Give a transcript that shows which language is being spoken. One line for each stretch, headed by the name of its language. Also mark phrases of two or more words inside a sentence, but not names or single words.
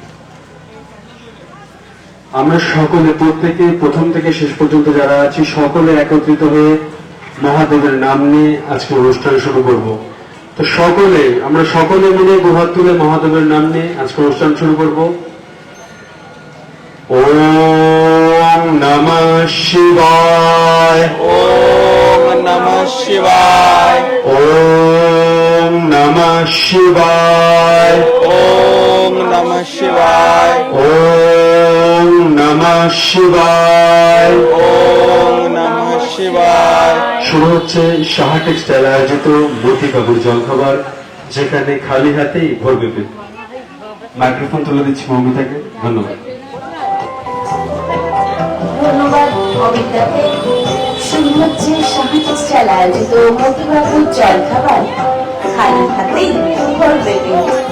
Bangla: আমরা সকলে প্রত্যেকে প্রথম থেকে শেষ পর্যন্ত যারা আছি সকলে একত্রিত হয়ে মহাদেবের নাম নিয়ে আজকে অনুষ্ঠান শুরু করব। তো আমরা সকলে মিলে দুহাত তুলে মহাদেবের নাম নিয়ে আজকে অনুষ্ঠান শুরু করব।
Sanskrit: ওম নমঃ শিবায়। ওম নমঃ শিবায়। ওম নমঃ শিবায়। ওম নমঃ শিবায়। ওম নমঃ শিবায়। ওম নমঃ শিবায়।
Bangla: শুরু হচ্ছে শাখা টেক্সটাইল আয়োজিত মতিবাবুর জলখাবার যেখানে খালি হাতেই ভরবে পেট। মাইক্রোফোন তুলে দিচ্ছি মমিতাকে। ধন্যবাদ। ধন্যবাদ অমিতাকে। শুরু হচ্ছে শাখা টেক্সটাইল আয়োজিত মতিবাবুর জলখাবার খালি ভাতেই ভরবে পেট।